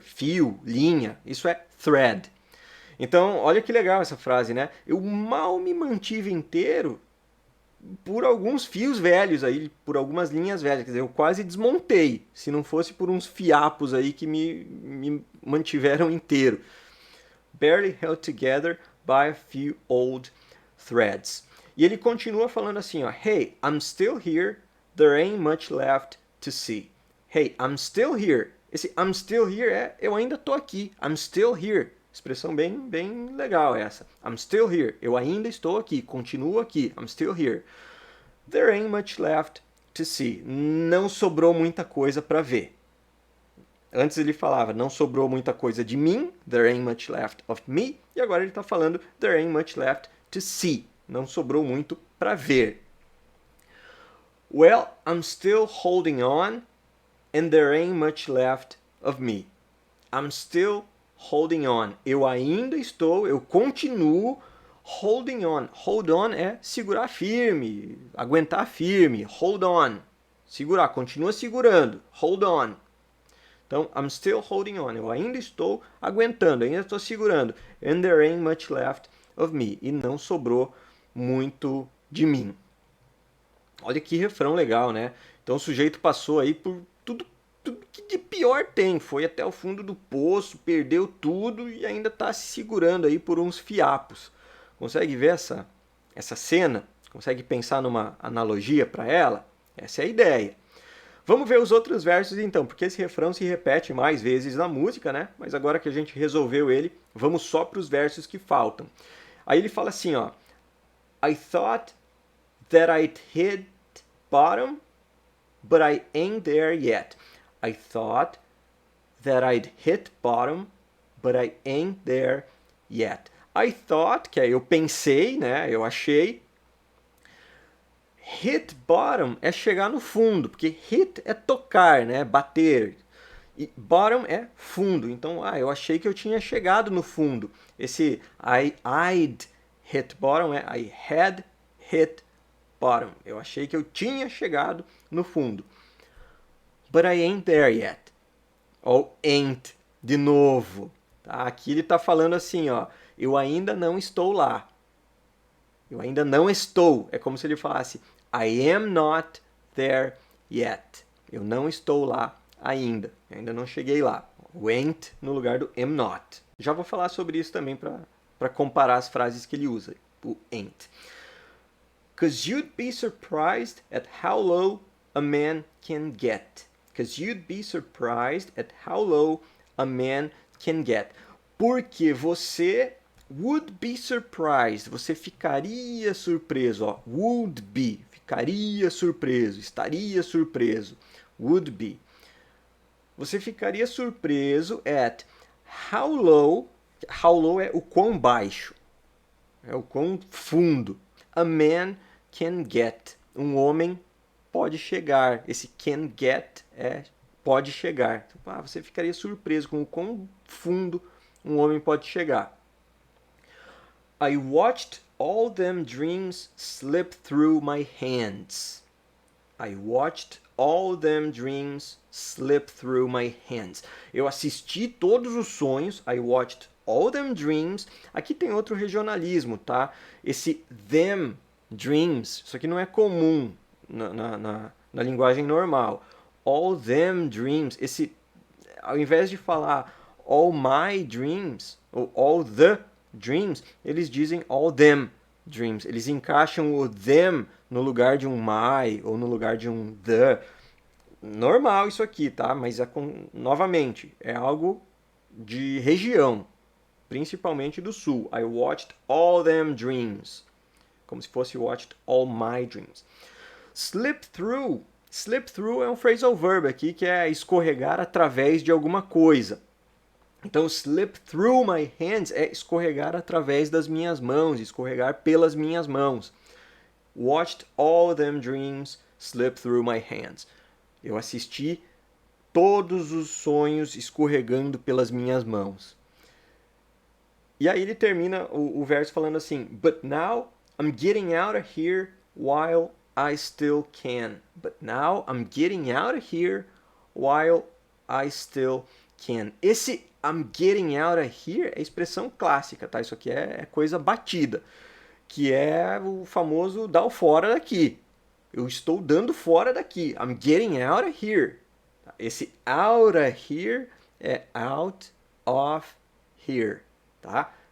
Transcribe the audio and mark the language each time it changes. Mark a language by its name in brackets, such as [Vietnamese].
[Portuguese] Fio, linha, isso é thread. Então, olha que legal essa frase, né? Eu mal me mantive inteiro por alguns fios velhos aí, por algumas linhas velhas. Quer dizer, eu quase desmontei, se não fosse por uns fiapos aí que me mantiveram inteiro. [English] Barely held together by a few old threads. [Portuguese] E ele continua falando assim, ó, [English] Hey, I'm still here, there ain't much left to see. Hey, I'm still here. [Portuguese] Esse [English] I'm still here [Portuguese] é eu ainda tô aqui. I'm still here. Expressão bem legal essa. [English] I'm still here. [Portuguese] Eu ainda estou aqui, continuo aqui. [English] I'm still here. There ain't much left to see. [Portuguese] Não sobrou muita coisa para ver. Antes ele falava, não sobrou muita coisa de mim, [English] there ain't much left of me, [Portuguese] e agora ele está falando, [English] there ain't much left to see. [Portuguese] Não sobrou muito para ver. [English] Well, I'm still holding on, and there ain't much left of me. I'm still holding on. [Portuguese] Eu ainda estou, eu continuo [English] holding on. [Portuguese] Hold on é segurar firme, aguentar firme. Hold on. Segurar, continua segurando. Hold on. Então, [English] I'm still holding on. [Portuguese] Eu ainda estou aguentando, ainda estou segurando. [English] And there ain't much left of me. [Portuguese] E não sobrou muito de mim. Olha que refrão legal, né? Então o sujeito passou aí por tudo que de pior tem. Foi até o fundo do poço, perdeu tudo e ainda está se segurando aí por uns fiapos. Consegue ver essa cena? Consegue pensar numa analogia para ela? Essa é a ideia. Vamos ver os outros versos então, porque esse refrão se repete mais vezes na música, né? Mas agora que a gente resolveu ele, vamos só para os versos que faltam. Aí ele fala assim, ó. [English] I thought that I'd hit bottom, but I ain't there yet. I thought that I'd hit bottom, but I ain't there yet. I thought, [Portuguese] que é eu pensei, né? Eu achei. Hit bottom é chegar no fundo, porque hit é tocar, né? Bater. E bottom é fundo. Então, eu achei que eu tinha chegado no fundo. [English] Esse I'd hit bottom é I had hit bottom. [Portuguese] Eu achei que eu tinha chegado no fundo. [English] But I ain't there yet. [Portuguese] Ou ain't, de novo. Tá? Aqui ele está falando assim, ó, eu ainda não estou lá. Eu ainda não estou. É como se ele falasse [English] I am not there yet. [Portuguese] Eu não estou lá ainda. Eu ainda não cheguei lá. O ain't no lugar do am not. Já vou falar sobre isso também para comparar as frases que ele usa. O ain't. [English] 'Cause you'd be surprised at how low a man can get. 'Cause you'd be surprised at how low a man can get. [Portuguese] Porque você [English] would be surprised. [Portuguese] Você ficaria surpreso. Ó. Would be. Ficaria surpreso. Estaria surpreso. Would be. Você ficaria surpreso [English] at how low. [Portuguese] How low é o quão baixo. É o quão fundo. [English] A man can get. [Portuguese] Um homem pode chegar. Esse can get é pode chegar. Você ficaria surpreso com o quão fundo um homem pode chegar. [English] I watched all them dreams slip through my hands. I watched all them dreams slip through my hands. [Portuguese] Eu assisti todos os sonhos. [English] I watched all them dreams. [Portuguese] Aqui tem outro regionalismo, tá? Esse them dreams, isso aqui não é comum na linguagem normal. All them dreams, esse, ao invés de falar [English] all my dreams, [Portuguese] ou [English] all the dreams, [Portuguese] eles dizem [English] all them dreams. [Portuguese] Eles encaixam o them no lugar de um my, ou no lugar de um the. Normal isso aqui, tá? Mas, novamente, é algo de região, principalmente do sul. [English] I watched all them dreams. [Portuguese] Como se fosse [English] watched all my dreams. Slip through. [Portuguese] Slip through é um phrasal verb aqui que é escorregar através de alguma coisa. Então, [English] slip through my hands [Portuguese] é escorregar através das minhas mãos, escorregar pelas minhas mãos. [English] Watched all them dreams slip through my hands. [Portuguese] Eu assisti todos os sonhos escorregando pelas minhas mãos. E aí ele termina o verso falando assim: [English] But now I'm getting out of here while I still can. But now I'm getting out of here while I still can. [Portuguese] Esse [English] I'm getting out of here [Portuguese] é expressão clássica, tá? Isso aqui é coisa batida, que é o famoso dar o fora daqui. Eu estou dando fora daqui. [English] I'm getting out of here. [Portuguese] Esse [English] out of here [Portuguese] é out of here, tá?